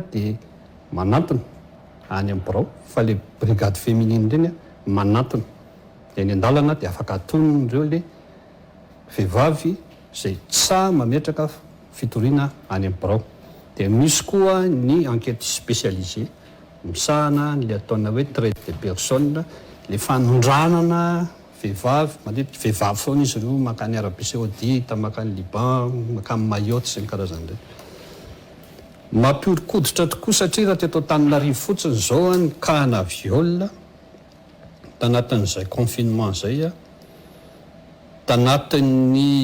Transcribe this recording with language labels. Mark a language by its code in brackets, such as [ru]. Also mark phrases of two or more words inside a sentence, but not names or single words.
[mg] de manantona any amin'ny birao fa le [fr] brigade féminine [mg] reny manantona de ny andalana de afaka atonon'ireo le vehivavy zay tsa mametraka fitoriana any amin'ny birao de misy koa ny enquête spécialisée misahana le ataona hoe [fr] traite de personne [mg] le fanondranana vehivavy matetika vehivavy foana izy ireo makany Arabie Saoudite makany Liban makany Mayotte sy ny karazan'ireny mampiorikoditra tokoa satria raha teto Antananarivo fotsiny zao ny kahana viol tanatin'izay confinement zay tanatin'ny